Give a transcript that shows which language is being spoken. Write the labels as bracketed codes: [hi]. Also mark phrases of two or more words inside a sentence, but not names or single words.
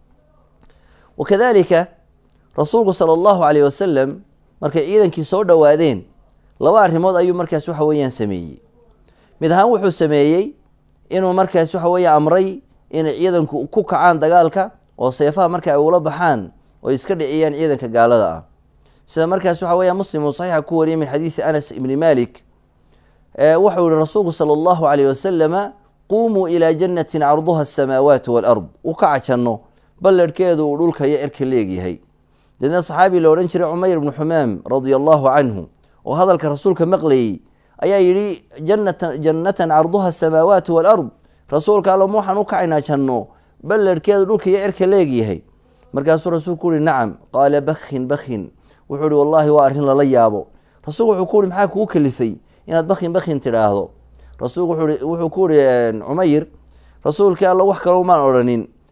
[so] wakadalika rasuulku [ar] صلى الله عليه وسلم [so] markay ciidankii soo dhawaadeen laba arimood ayuu markaas waxa weeyaan sameeyay mid ahaan wuxuu sameeyay inuu markaas waxa weeyaan amray in ciidanku ku kacaan dagaalka oo seefaha marka ay ula baxaan oo iska dhiciyaan ciidanka gaalada ah sida markaas waxa weeyaa muslim oo saxiixa ku wariyay [ar] من حديث [so] Anas ibn Malik wuxuu yiri rasuulku [ar] صلى الله عليه وسلم قوموا إلى جنة عرضها السماوات والأرض [so] ukacanno balladkeedu uu dhulka iyo cirka leeyahay dadna saxaabi la oran jiray Umayr ibn Humam [ar] رضي الله عنه [so] oo hadalka rasuulka maqlay ayaa yiri [ar] جنة عرضها السماوات والأرض [so] rasuulka alla waxaan u kacayna janno balladkeedu dhulka iyo cirka leeyahay markaas rasuulku yiri [ar] نعم قال بخ [so] wuxuu yiri wallahi waa arrin la yaabo rasuulku wuxuu ku yiri maxaa kugu kalifay inaad bakhin tiraahdo rasuulku wuxuu ku yiri Umayr rasuulka alla wax kale uma oranin